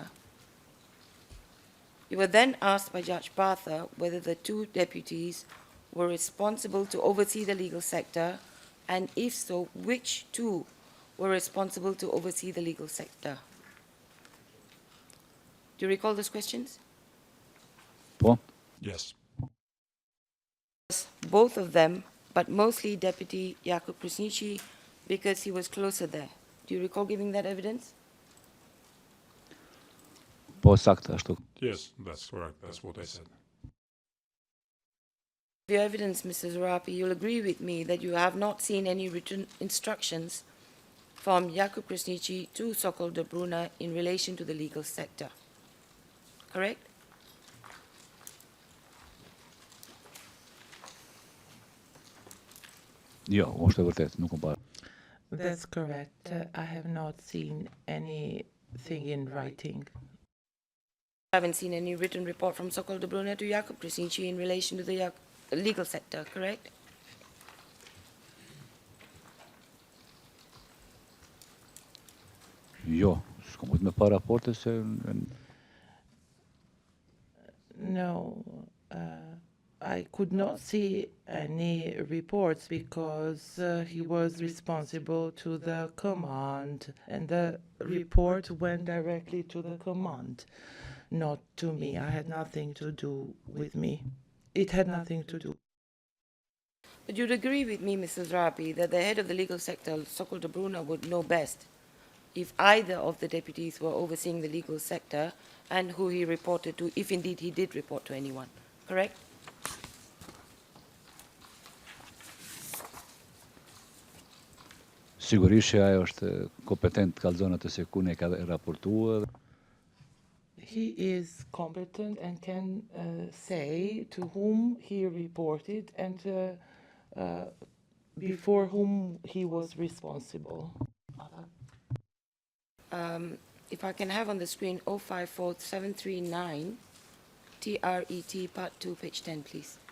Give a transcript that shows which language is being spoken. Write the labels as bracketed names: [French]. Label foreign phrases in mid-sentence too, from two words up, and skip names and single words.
[English] You were then asked by Judge Bartha whether the two deputies were responsible to oversee the legal sector, and if so, which two were responsible to oversee the legal sector. Do you recall those questions? [Albanian] Po? [English] Yes. Both of them, but mostly Deputy Jakub Krasniqi, because he was closer there. Do you recall giving that evidence? [Albanian] Po saktë ashtu. [English] Yes, that's correct. That's what I said. Your evidence, Mr. Zarapi, you'll agree with me that you have not seen any written instructions from Jakub Krasniqi to Sokol de Bruna in relation to the legal sector. Correct? [Albanian] Jo, është e vërtet, nuk më parë. [English] That's correct. I have not seen anything in writing. I haven't seen any written report from Sokol de Bruna to Jakub Krasniqi in relation to the legal sector, correct? [Albanian] Jo, s'kom mujt me pa raporte se... [English] No, I could not see any reports because he was responsible to the command, and the report went directly to the command, not to me. I had nothing to do with me. It had nothing to do. But you'd agree with me, Mrs. Rabi, that the head of the legal sector, Sokol de Bruna, would know best if either of the deputies were overseeing the legal sector and who he reported to, if indeed he did report to anyone, correct? [Albanian] Sigurisht që ajo është kompetent të kallëzon atë se ku ne ka raportuar. [English] He is competent and can say to whom he reported and before whom he was responsible. If I can have on the screen 054739 TRET Part 2, page 10, please.